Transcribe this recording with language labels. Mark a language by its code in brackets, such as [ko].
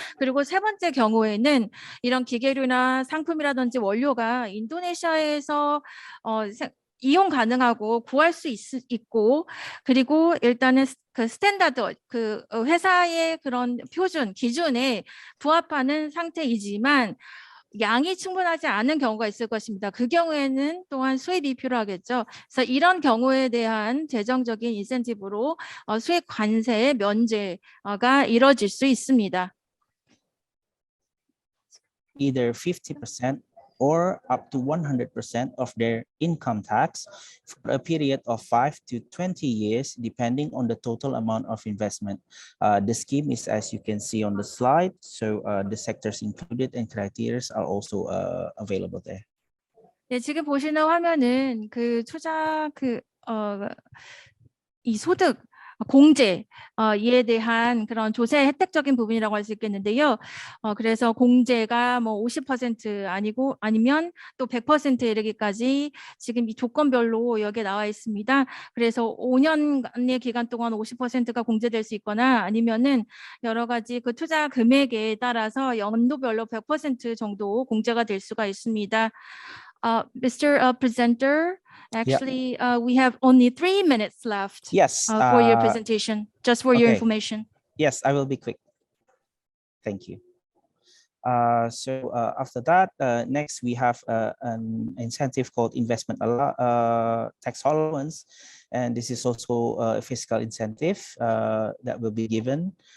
[ko] 그리고 세 번째 경우에는 이런 기계료나 상품이라든지 원료가 인도네시아에서 이용 가능하고 구할 수 있고, 그리고 일단은 그 스탠다드, 그 회사의 그런 표준 기준에 부합하는 상태이지만 양이 충분하지 않은 경우가 있을 것입니다. 그 경우에는 또한 수입이 필요하겠죠. 그래서 이런 경우에 대한 재정적인 인센티브로 수입 관세의 면제가 이뤄질 수 있습니다. [en] Either 50% or up to 100% of their income tax for a period of 5 to 20 years, depending on the total amount of investment. The scheme is as you can see on the slide. So the sectors included and criteria are also available there. [ko] 네, 지금 보시는 화면은 그 투자 이 소득 공제에 대한 그런 조세 혜택적인 부분이라고 할 수 있겠는데요. 그래서 공제가 50% 아니면 또 100%에 이르기까지 지금 이 조건별로 여기에 나와 있습니다. 그래서 5년간의 기간 동안 50%가 공제될 수 있거나 아니면은 여러 가지 그 투자 금액에 따라서 연도별로 100% 정도 공제가 될 수가 있습니다. [en] Mr. Presenter, actually, we have only 3 minutes left. Yes. For your presentation, just for your information. Yes, I will be quick. Thank you. So after that, next we have an incentive called investment tax allowance, and this is also a fiscal incentive that will be given.